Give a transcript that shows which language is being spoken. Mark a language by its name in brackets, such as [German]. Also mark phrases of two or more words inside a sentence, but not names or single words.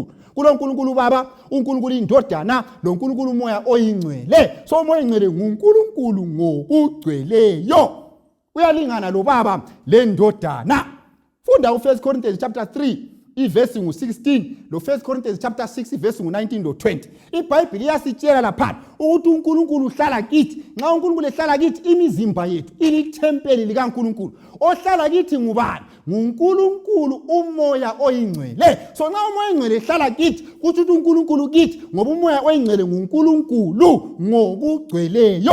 [North Ndebele] KuloNkulunkulu Baba, uNkulunkulu Indodana, loNkulunkulu umoya oyingcwele. So umoya oyingcwele nguNkulunkulu ngokugcweleyo, uyalingana lo Baba le Ndodana. Funda u1 Corinthians chapter 3 iverse 16 lo 1 Corinthians [English] chapter 6 verse [North Ndebele] 19 lo 20. iBhayibheli yasitshela lapha ukuthi uNkulunkulu uhlala kithi. Nxa uNkulunkulu ehlala kithi, imizimba yethu ilithempeli likaNkulunkulu. Ohlala kithi ngubani? nguNkulunkulu umoya oyingcwele. So nxa umoya oyingcwele ehlala kithi, kuthi uNkulunkulu kithi, ngoba umoya oyingcwele nguNkulunkulu ngokugcweleyo.